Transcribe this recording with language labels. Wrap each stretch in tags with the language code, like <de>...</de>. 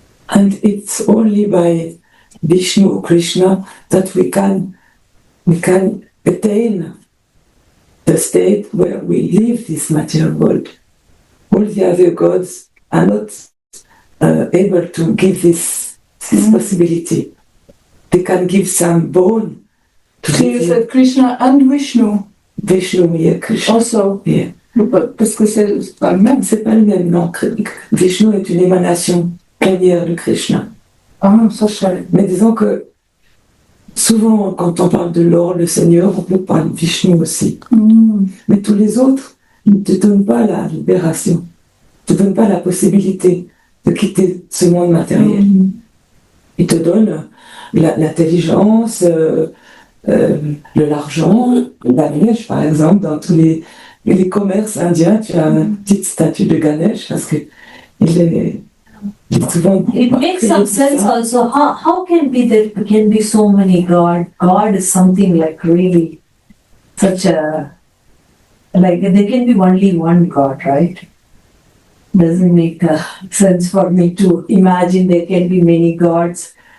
<en>And it's only by Vishnu, Krishna, that we can attain the state where we live this material world. All the other gods are not able to give this possibility. They can give some bone to So you said Krishna and Vishnu. Vishnu, yeah, Krishna. Also. Yeah.</en> <fr>Parce que c'est pas le même. C'est pas le même, non. Vishnu est une émanation plénière de Krishna. Ah, ça je savais. Mais disons que souvent, quand on parle de Lord, le Seigneur, on peut parler de Vishnu aussi. Mais tous les autres, ils ne te donnent pas la libération. Ils ne te donnent pas la possibilité de quitter ce monde matériel. Ils te donnent l'intelligence, l'argent, Ganesh, par exemple, dans tous les commerces indiens, tu as une petite statue de Ganesh parce que il est souvent.</fr> <en>It makes some sense also. How can there can be so many God? God is something like really such a, like there can be only one God, right? Doesn't make sense for me to imagine there can be many gods.</en>